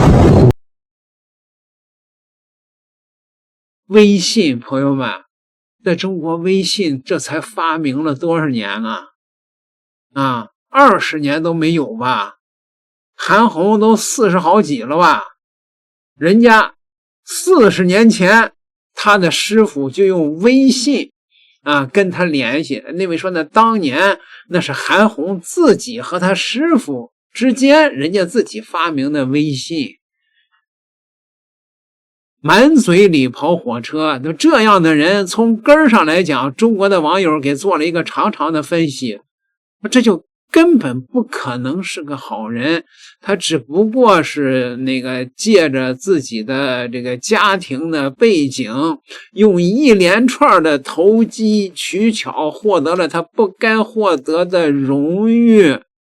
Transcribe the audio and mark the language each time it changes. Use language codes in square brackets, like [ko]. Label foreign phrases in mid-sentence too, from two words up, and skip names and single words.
[zh] 微信，朋友們，在中國微信這才發明了多少年啊？20年都沒有吧？韓紅都40好幾了吧？人家40年前，他的師傅就用微信跟他聯繫。那位說呢，當年那是韓紅自己和他師傅之間人家自己發明的微信。滿嘴裡跑火車，就這樣的人，從根兒上來講，中國的網友給做了一個長長的分析，這就根本不可能是個好人，他只不過是那個借着自己的這個家庭的背景，用一連串的投機取巧獲得了他不該獲得的榮譽。